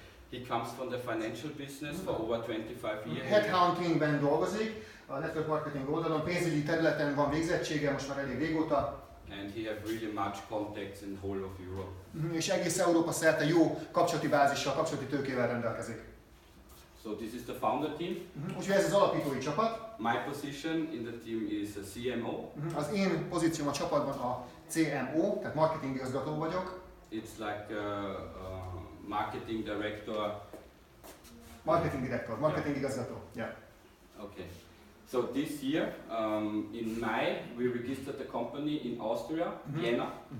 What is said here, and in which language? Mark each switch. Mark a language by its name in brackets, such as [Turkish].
[English] He comes from the financial business for over 25 years. [Hungarian] Headhuntingben dolgozik, a network marketing oldalon, pénzügyi területen van végzettsége, most már elég régóta. [English] And he has really much contacts in the whole of Europe. [Hungarian] És egész Európa szerte jó kapcsolati bázissal, kapcsolati tőkével rendelkezik. [English] So this is the founder team. [Hungarian] Úgyhogy ez az alapítói csapat. [English] My position in the team is a CMO. [Hungarian] Az én pozícióm a csapatban a CMO, tehát marketing igazgató vagyok. [English] It's like a marketing director. Marketing director, [Hungarian] marketing igazgató. Yeah. [English] Okay. So this year, in May, we registered the company in Austria, Vienna.